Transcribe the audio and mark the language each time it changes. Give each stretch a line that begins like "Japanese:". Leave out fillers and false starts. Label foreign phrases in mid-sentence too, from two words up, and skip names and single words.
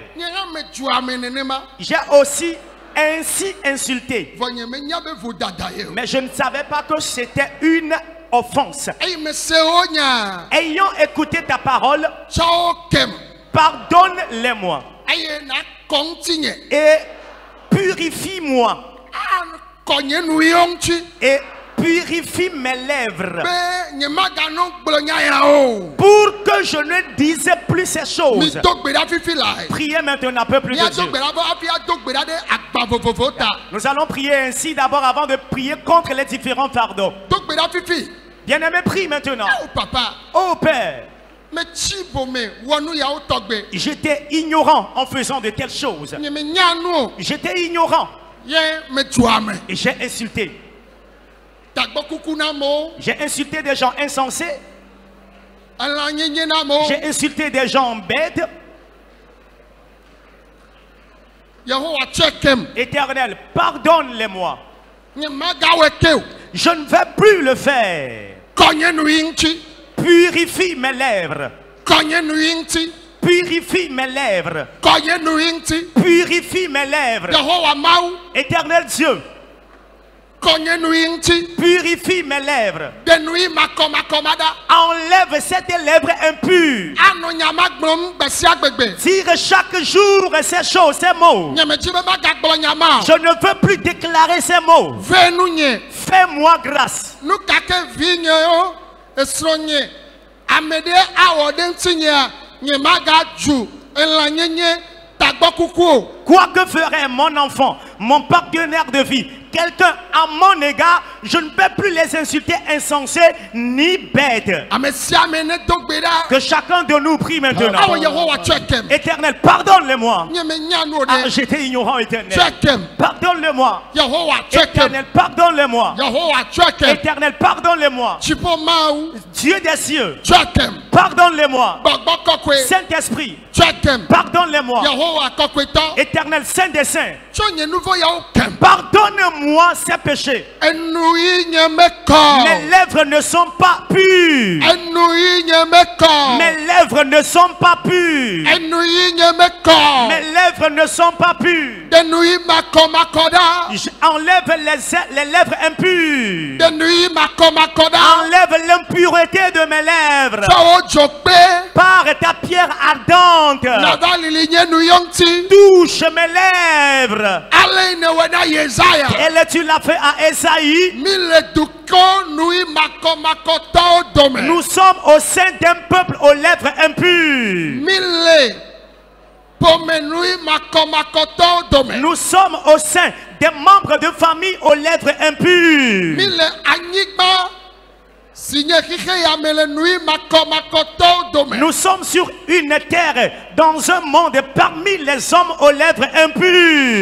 French: J'ai aussi ainsi insulté, mais je ne savais pas que c'était une offense. Ayant écouté ta parole, pardonne-les-moi et purifie-moi et purifie mes lèvres
Ewe: be nye magano gblɔ nya ya o.
French: pour que je ne dise plus ces
Ewe: Mi
French: choses.
Ewe: do gbe ɖa fifi la.
French: Priez maintenant, peuple de
Ewe: Mia do
French: Dieu.
Ewe: gbe ɖa bɔ afi ado gbe ɖa ɖe agba vovovo ta.
French: Nous allons prier ainsi d'abord avant de prier contre les différents fardeaux.
Ewe: Do gbe ɖa fifi.
French: Bien-aimé, prie maintenant.
Ewe: Oh papa.
French: Oh Père,
Ewe: Me tsi bome wɔnu yawo tɔgbe.
French: j'étais ignorant en faisant de telles choses.
Ewe: Nye me nya nu o.
French: J'étais ignorant
Ewe: Ye me tu ame.
French: et j'ai insulté.
Ewe: Tagbɔ kuku na mo.
French: J'ai insulté des gens insensés.
Ewe: Elã nyenye na mo.
French: J'ai insulté des gens bêtes.
Ewe: Yehowa tsɔe kem.
French: Éternel, pardonne-les-moi.
Ewe: Nye magawoe ke o.
French: Je ne vais plus le faire.
Ewe: Kɔnye nu yi ŋuti.
French: Purifie mes lèvres.
Ewe: Kɔnye nu yi ŋuti.
French: Purifie mes lèvres.
Ewe: Kɔnye nu yi ŋuti.
French: Purifie mes lèvres.
Ewe: Yehowa Mawu.
French: Éternel Dieu,
Ewe: Kɔnye nu yi ŋuti.
French: purifie mes lèvres.
Ewe: De nu yi makɔmakɔma ɖa.
French: Enlève cette lèvre impure.
Ewe: Anɔ nyama gblɔm gbe sia gbegbe.
French: Dire chaque jour ces choses, ces mots.
Ewe: Nye me dzi be magagblɔ nyama o.
French: Je ne veux plus déclarer ces mots.
Ewe: Ve nu nye.
French: Fais-moi grâce.
Ewe: Nu kake vi nye o. Esrɔ̃ nye. Ame ɖe awɔ ɖe ŋuti nyea. Nye magadzu elã nyenye tagbɔ kuku o.
French: Quoi que ferait mon enfant, mon partenaire de vie, quelqu'un à mon égard, je ne peux plus les insulter insensés ni bêtes.
Ewe: Ame sia ame ne do gbe ɖa.
French: Que chacun de nous prie maintenant.
Ewe: Awɔ Yehowa tsɔe kem.
French: Éternel, pardonne-les-moi.
Ewe: Nye me nya nu o Ah, ɖe.
French: j'étais ignorant, éternel.
Ewe: Tsɔe kem.
French: Pardonne-le-moi.
Ewe: Yehowa tsɔe kem.
French: Éternel, pardonne-le-moi.
Ewe: Yehowa tsɔe kem.
French: Éternel, pardonne-le-moi.
Ewe: Dziƒo Mawu
French: Dieu des cieux,
Ewe: tsɔe kem.
French: pardonne-le-moi.
Ewe: Gbɔgbɔ kɔkɔe
French: Saint-Esprit,
Ewe: tsɔe kem.
French: pardonne-le-moi.
Ewe: Yehowa kɔkɔetɔ
French: Éternel Saint des Saints,
Ewe: tsɔ nye nu vɔ yawo kem.
French: pardonne-moi ces péchés.
Ewe: Enu yi nye me
French: Mes
Ewe: kɔ.
French: lèvres ne sont pas pures.
Ewe: Enu yi nye me kɔ.
French: Mes lèvres ne sont pas pures.
Ewe: Enu yi nye me kɔ.
French: Mes lèvres ne sont pas pures.
Ewe: Denu yi makɔmakɔ ɖa.
French: J'enlève les lèvres impures.
Ewe: Denu yi makɔmakɔ ɖa.
French: Enlève l'impureté de mes lèvres.
Ewe: Tsɔ wo dzo kpe.
French: Par ta pierre ardente,
Ewe: Nava lili nye nu yɔ ŋuti.
French: touche mes lèvres.
Ewe: Ale yi ne wɔ na Yesaya.
French: Et tu l'as fait à Esaïe.
Ewe: Mi le dukɔ nu yi makɔmakɔtɔwo dome.
French: Nous sommes au sein d'un peuple aux lèvres impures.
Ewe: Mi le pome nu yi makɔmakɔtɔwo dome.
French: Nous sommes au sein des membres de famille aux lèvres
Ewe: Mi
French: impures.
Ewe: le anyigba si nye xixe ya me le nu yi makɔmakɔtɔwo dome.
French: Nous sommes sur une terre, dans un monde parmi les hommes aux lèvres impures.